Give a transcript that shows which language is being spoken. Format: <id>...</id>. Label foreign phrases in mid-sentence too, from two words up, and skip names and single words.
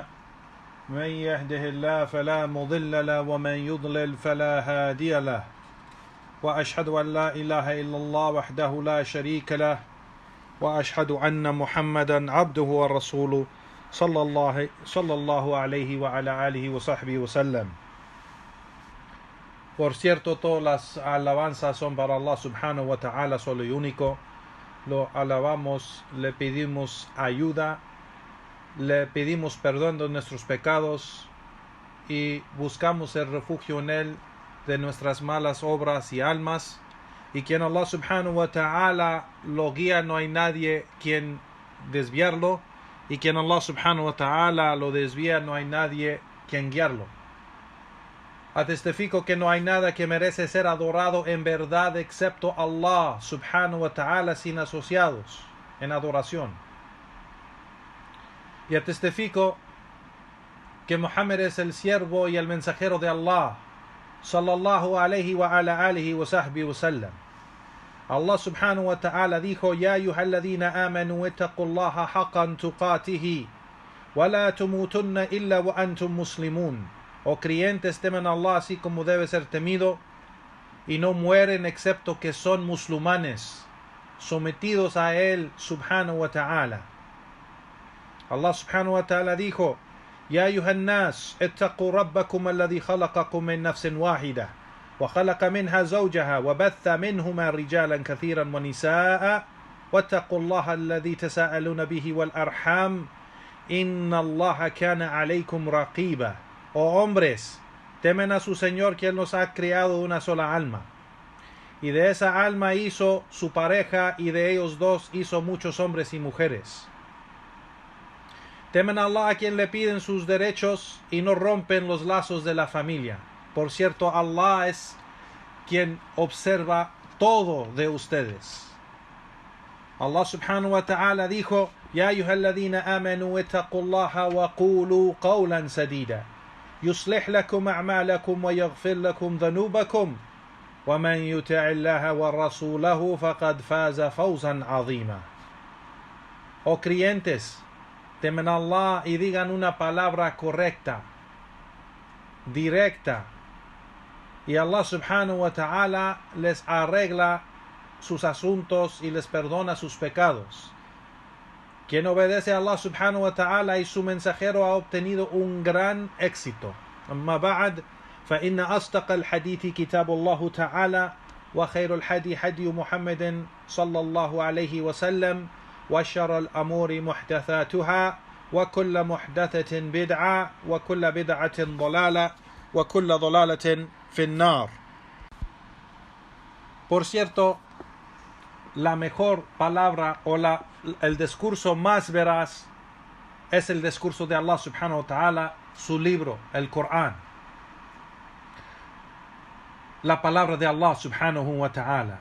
<ar>من يهده الله فلا مضل له ومن يضلل فلا هادي له، وأشهد أن لا إله إلا الله وحده لا شريك له، وأشهد أن محمدا عبده ورسوله صلى الله عليه وعلى آله وصحبه وسلم.</ar> <es>Por cierto, todas las alabanzas son para</es> <ar>الله سبحانه وتعالى,</ar> <es>solo y único. Lo alabamos, le pedimos ayuda, le pedimos perdón de nuestros pecados y buscamos el refugio en Él de nuestras malas obras y almas. Y quien</es> <ar>الله سبحانه وتعالى</ar> <es>lo guía, no hay nadie quien desviarlo. Y quien</es> <ar>الله سبحانه وتعالى</ar> <es>lo desvía, no hay nadie quien guiarlo. Atestifico que no hay nada que merece ser adorado en verdad excepto</es> <ar>الله سبحانه وتعالى,</ar> <es>sin asociados en adoración. Y atestifico que Muhammad es el siervo y el mensajero de</es> <ar>الله صلى الله عليه وعلى آله وصحبه وسلم. الله سبحانه وتعالى dijo: يا أيها الذين آمنوا اتقوا الله حق تقاته ولا تموتن إلا وأنتم مسلمون.</ar> <es>O creyentes, temen a Allah así como debe ser temido, y no mueren excepto que son musulmanes, sometidos a Él</es> <ar>سبحانه وتعالى. الله سبحانه وتعالى dijo: يا أيها الناس اتقوا ربكم الذي خلقكم من نفس واحدة وخلق منها زوجها وبث منهما رجالا كثيرا ونساء واتقوا الله الذي تساءلون به والأرحام إن الله كان عليكم رقيبا.</ar> <es>Oh hombres, temen a su Señor, quien los ha creado de una sola alma, y de esa alma hizo su pareja, y de ellos dos hizo muchos hombres y mujeres. Temen a Allah, a quien le piden sus derechos y no rompen los lazos de la familia. Por cierto, Allah es quien observa todo de ustedes.</es> <ar>الله سبحانه وتعالى dijo: يا أيها الذين آمنوا اتقوا الله وقولوا قولا سديدا يصلح لكم أعمالكم ويغفر لكم ذنوبكم ومن يطع الله ورسوله فقد فاز فوزا عظيما.</ar> <es>Oh creyentes, temen a Allah y digan una palabra correcta, directa, y</es> <ar>الله سبحانه وتعالى</ar> <es>les arregla sus asuntos y les perdona sus pecados. Quien obedece a</es> <ar>الله سبحانه وتعالى</ar> <es>y su mensajero ha obtenido un gran éxito.</es> <ar>أما بعد فإن أصدق الحديث كتاب الله تعالى وخير الهدي هدي محمد صلى الله عليه وسلم وشر الأمور محدثاتها وكل محدثة بدعة وكل بدعة ضلالة وكل ضلالة في النار.</ar> <es>Por cierto, la mejor palabra o el discurso más veraz es el discurso de</es> <ar>الله سبحانه وتعالى,</ar> <es>su libro, el Corán. La palabra de</es> <ar>الله سبحانه وتعالى.</ar>